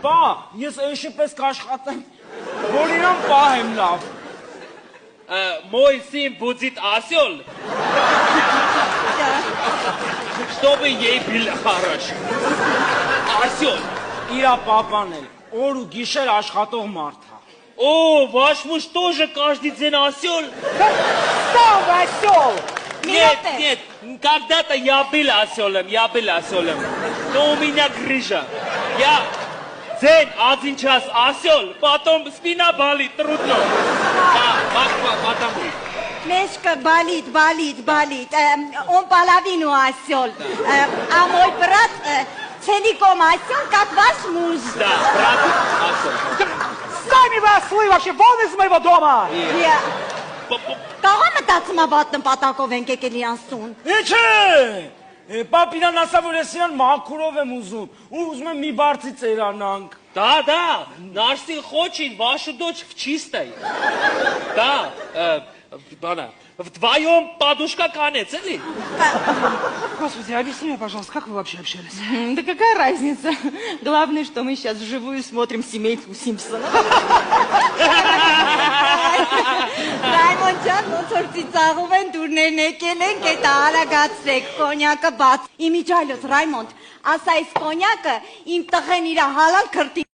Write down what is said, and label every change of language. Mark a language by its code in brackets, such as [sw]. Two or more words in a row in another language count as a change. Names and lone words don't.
[hy] բա, ես էշի պես կաշխատեմ, որ իրան պահեմ լավ։ [ru] Мой сын будет осел, чтобы ей был хорош. Осел. [hy] Իրա պապան էլ, օր ու գիշեր աշխատող մարդ է։ [ru] О, ваш муж тоже каждый день осел? Сам осел! Нет, нет, когда-то я был оселем. Но у меня грыжа. Я день 1 час осел, потом спина болит, трудно. Потому. Мешка болит. Он половину осел. А мой брат целиком осел, как ваш муж. Да, брат осел. Сами вы ослы вообще, вон из моего дома! [hy] Կաղա մտածում աբատնը պատակով ենք եկել իրան սուն։ Չէ, պապինան ասա, որ ես իրան մաքուրով եմ ուզում, ու ուզում եմ մի բարձի ծերանանք։ [ru] Да, наш сын хочет вашу дочь в чистой. Да, вдвоем подушка конец, или? Господи, объясни мне, пожалуйста, как вы вообще общались? Да какая разница? Главное, что мы сейчас вживую смотрим семейку Симпсонов. [hy] Ռայմոն ջան, ոնց որ ծիծաղում են դուրներն եկել են, կետա արագացրեք, կոնյակը բաց։ Իմիջայլոց, Ռայմոնդ, ասա այս կոնյակը իմ տղեն իրա հալալ քրտի